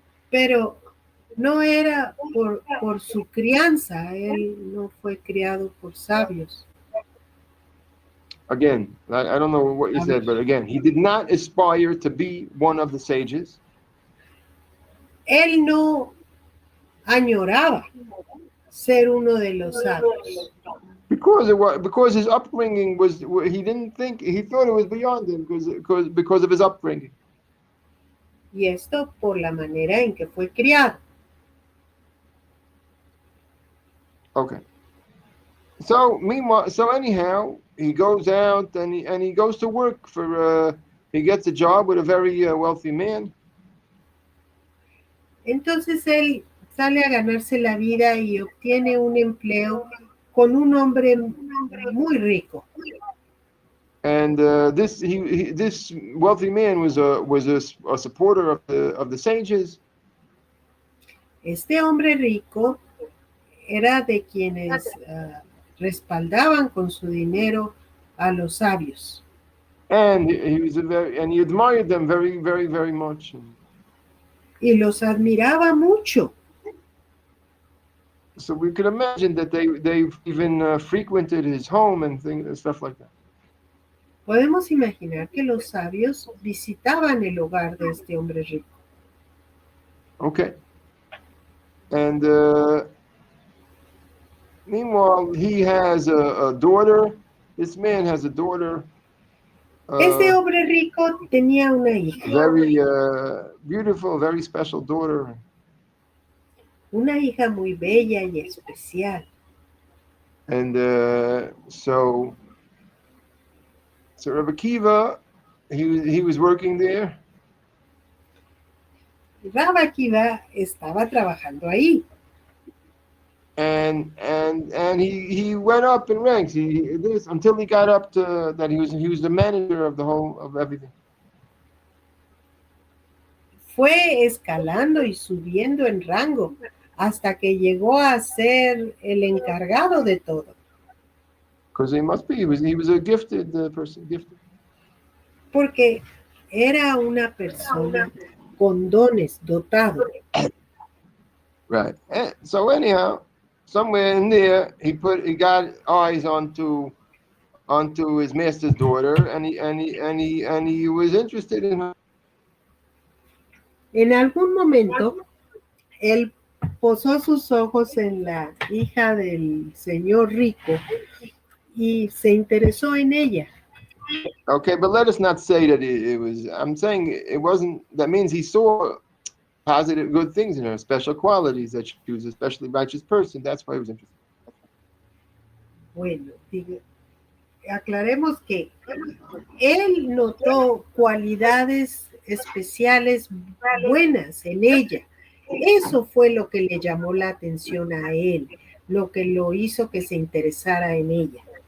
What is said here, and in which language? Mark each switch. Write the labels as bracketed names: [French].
[Spanish] Pero no era por su crianza, él no fue criado por sabios. [English] Again, I don't know what you [Spanish] A [English] said, [Spanish] ver. [English] but again, he did not aspire to be one of the sages. [Spanish] Él no añoraba ser uno de los sabios, [English] Because his upbringing was, he didn't think, he thought it was beyond him because of his upbringing. [Spanish] y esto por la manera en que fue criado. [English] Okay. So meanwhile, so anyhow, he goes out and he goes to work for. He gets a job with a very wealthy man, [Spanish] Entonces él sale a ganarse la vida y obtiene un empleo con un hombre muy rico. [English] and this wealthy man was a supporter of the sages, [Spanish] Este hombre rico era de quienes respaldaban con su dinero a los sabios [English] and he was and he admired them very very very much. [Spanish] y los admiraba mucho. [English] So we could imagine that they've even frequented his home and things and stuff like that. [Spanish] Podemos imaginar que los sabios visitaban el hogar de este hombre rico. [English] Okay. And meanwhile, he has a daughter. This man has a daughter, [Spanish] Este hombre rico tenía una hija, [English] very beautiful, very special daughter. [Spanish] una hija muy bella y especial. [English] And so Rabbi Kiva, he was working there, [Spanish] Rabbi Akiva estaba trabajando ahí [English] and he went up in ranks. Until he got up to that he was the manager of the whole of everything. [Spanish] fue escalando y subiendo en rango hasta que llegó a ser el encargado de todo, [English] Because he must be. He was a gifted person, gifted. [Spanish] porque era una persona con dones, dotado. [English] Right. And so anyhow, somewhere in there, he got eyes onto his master's daughter, and he was interested in her. [Spanish] En algún momento, él posó sus ojos en la hija del señor rico y se interesó en ella. [English] Okay, but let us not say that it was. I'm saying it wasn't. That means he saw positive, good things in her, special qualities, that she was a especially righteous person. That's why he was interested. [Spanish] Bueno, aclaremos que él notó cualidades especiales buenas en ella. Eso fue lo que le llamó la atención a él, lo que lo hizo que se interesara en ella.